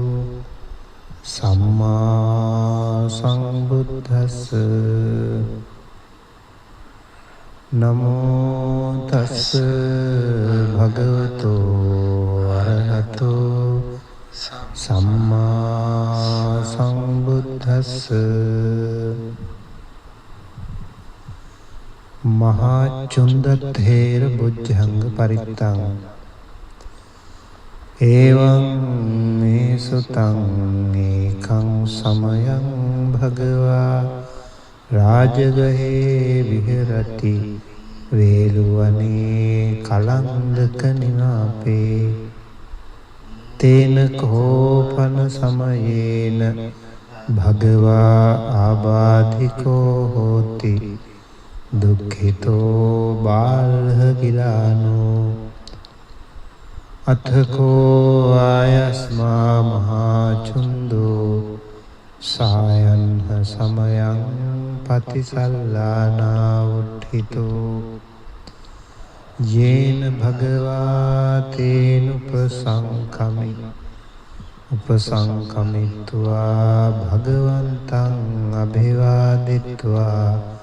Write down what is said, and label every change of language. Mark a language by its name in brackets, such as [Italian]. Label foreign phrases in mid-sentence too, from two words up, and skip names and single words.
[Pali] सम्मा संबुद्धस्स नमो तस् भगवतो अरहतो सम्मा संबुद्धस्स महाचुंद थेर बुज्जंग परित्तं एवं मे सुतं एकं समयं भगवा राजगहे विहरति वेलुवने कलंदक निवापे तेन कोपन समयेन भगवा आबाधिको होति දුක්ඛිතෝ බාලහ කිලානෝ අතකෝ ආයස්මා මහාචුන්දෝ සායන්හ සමයං පතිසල්ලානා උට්ඨිතෝ යේන භගවා තේන උපසංකමිත්වා භගවන්තං අභිවාදිත්වා